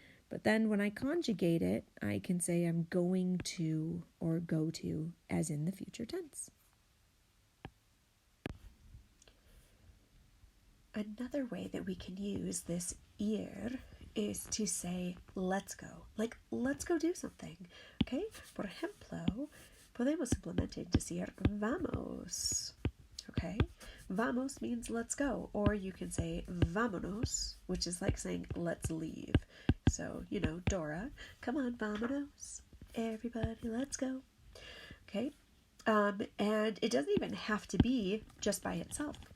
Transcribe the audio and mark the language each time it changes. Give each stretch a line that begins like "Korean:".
English: But then when I conjugate it, I can say I'm going to or go to as in the future tense. Another way that we can use this ir is to say let's go. Like, let's go do something. Okay?
Spanish: Por ejemplo, podemos simplemente decir vamos.
English: Okay? Vamos means let's go. Or you can say vámonos, which is like saying let's leave. So, Dora, come on, vámonos. Everybody, let's go. Okay? And it doesn't even have to be just by itself.